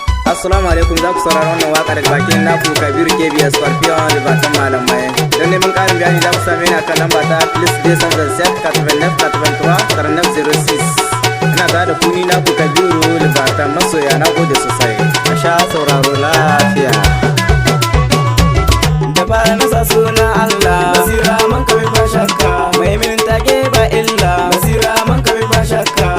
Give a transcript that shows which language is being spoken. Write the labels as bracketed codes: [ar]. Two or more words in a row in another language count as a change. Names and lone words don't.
[ar] السلام عليكم, [ha] za ku saurari wannan waƙa daga bakin naku Kabiru K B S Scorpion da Batan Malamai. Don neman ƙarin bayani za ku same ni a kan lamba ta [fr] plus deux cent vingt-sept quatre-vingt-neuf quatre-vingt-trois quarante-neuf zéro six. [ha] Ina tare da ku ni naku Kabiru da Batan Masoya, na gode sosai. A sha sauraro lafiya. Da fara na sa sunan Allah, basira man kawai ba shakka. Mai min take ba illa, basira man kawai ba shakka.